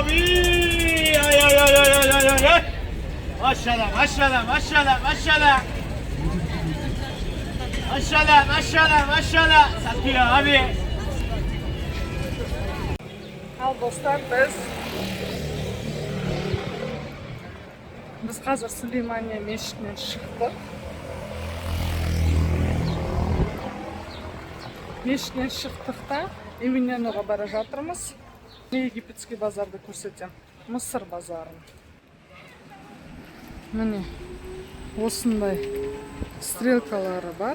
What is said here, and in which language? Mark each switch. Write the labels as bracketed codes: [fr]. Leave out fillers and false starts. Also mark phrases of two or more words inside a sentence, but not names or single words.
[tr] Maşallah maşallah maşallah maşallah. Maşallah maşallah maşallah. Satıyor abi. Al dostlar, biz [kk] қазір Сүлеймания мешітінен шықтық. Мешіттен шықтық та Емельяноға бара жатырмыз. Египетский базарды көрсетемін. Мысыр базарын. Міне осындай стрелкалары бар.